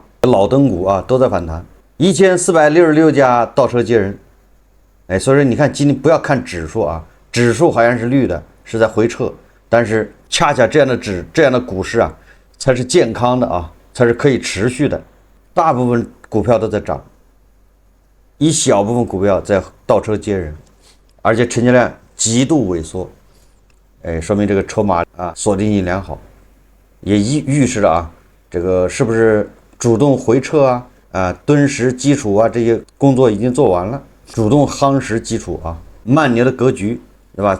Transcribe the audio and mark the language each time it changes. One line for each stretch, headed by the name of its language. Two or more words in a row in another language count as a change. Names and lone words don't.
Chinese: 老燈股啊都在反彈，1466家倒車接人，哎，所以說你看今天不要看指數啊，指數好像是綠的，是在回撤。但是恰恰這樣的股市啊，才是健康的啊，才是可以持續的。大部分股票都在漲，一小部分股票在倒車接人，而且成交量極度萎縮，哎，說明這個籌碼啊鎖定性良好，也預示了啊，這個是不是主動回撤啊，敦實基礎啊，這些工作已經做完了，主動夯實基礎啊，慢牛的格局，對吧？